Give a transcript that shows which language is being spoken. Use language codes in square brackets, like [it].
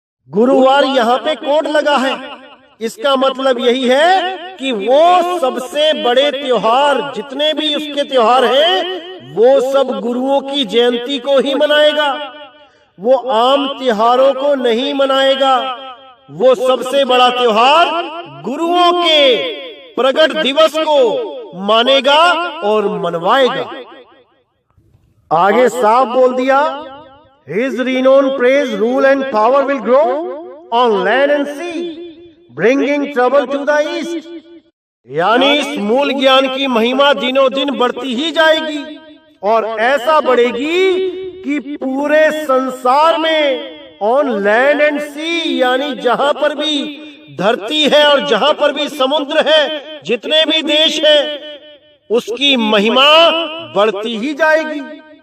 [hi] गुरुवार यहाँ पे कोड लगा है, इसका मतलब यही है कि वो सबसे बड़े त्योहार, जितने भी उसके त्योहार हैं, वो सब गुरुओं की जयंती को ही मनाएगा। वो आम त्योहारों को नहीं मनाएगा। वो सबसे बड़ा त्योहार गुरुओं के प्रगट दिवस को मानेगा और मनवाएगा। आगे साफ बोल दिया, [en] His renown, praise, rule and power will grow on land and sea, bringing trouble to the east. [hi] यानी इस मूल ज्ञान की महिमा दिनों दिन बढ़ती ही जाएगी, और ऐसा बढ़ेगी कि पूरे संसार में [en] on land and sea, [hi] यानी जहां पर भी धरती है और जहां पर भी समुद्र है, जितने भी देश हैं, उसकी महिमा बढ़ती ही जाएगी।